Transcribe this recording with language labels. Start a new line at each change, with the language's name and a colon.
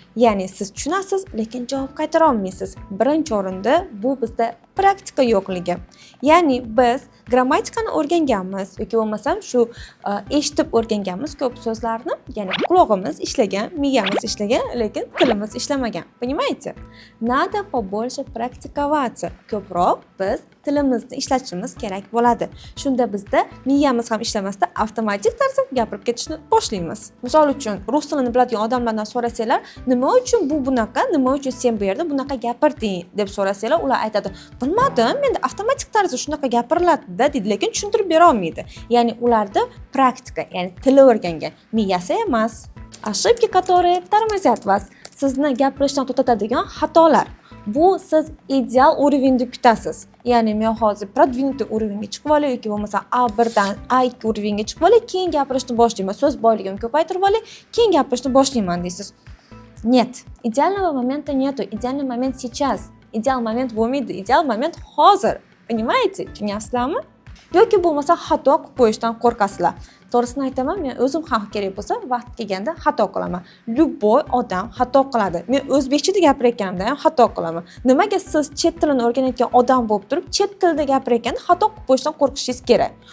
Uzbek: Ya'ni siz tushunasiz, lekin javob qaytara olmaysiz. Birinchi o'rinda bu bizda praktika yo'qligi. Ya'ni biz grammatikani o'rganganmiz yoki bo'lmasam shu eshitib o'rganganmiz ko'p so'zlarni, ya'ni quloqimiz ishlagan, miyamiz ishlagan, lekin tilimiz ishlamagan.
Russian: Понимаете? Надо побольше практиковаться.
Uzbek: Ko'proq biz tilimizni ishlatishimiz kerak bo'ladi. Shunda bizda miyamiz ham ishlamasdan avtomatik tarzda gapirib ketishni boshlaymiz. Misol uchun, rus tilini biladigan odamlardan so'rasanglar, nima uchun bu bunaqa, nima uchun sen bu yerda bunaqa gapirding deb so'rasanglar, ular aytadi, bilmadim, menda avtomatik tarzda shunaqa gapiriladi-da deydi, lekin tushuntirib bera olmaydi. Ya'ni ularda praktika, ya'ni tili o'rgangan, miyasi emas.
Russian: Ошибки, которые тормозят вас.
Uzbek: Sizni gapirishdan to'xtatadigan xatolar. Bu siz ideal уровеньda kutasiz. Ya'ni men hozir
Russian: продвинутый
Uzbek: уровеньga chiqib olay yoki bo'lmasa A1 dan A2 уровеньga chiqib olay, keyin gapirishni boshlayman. So'z boyligimni ko'paytirib olay, keyin gapirishni boshlayman deysiz.
Russian: Нет. Идеального момента нету. Идеальный момент сейчас.
Uzbek: Идеал момент bo'lmaydi. Ideal moment hozir.
Russian: Понимаете?
Uzbek: Tushunyapsizlarmi? Yoki bo'lmasa xato qilib qo'yishdan qo'rqasizlar. To'g'risini aytaman, men o'zim ham kerak bo'lsa vaqt kelganda xato qilaman.
Russian: Любой
Uzbek: odam xato qiladi. Men o'zbekchada gapirayotganimda ham xato qilaman. Nimaga siz chet tilini o'rganayotgan odam bo'lib turib, chet tilida gapirayotganda xato qilib qo'yishdan qo'rqishingiz kerak?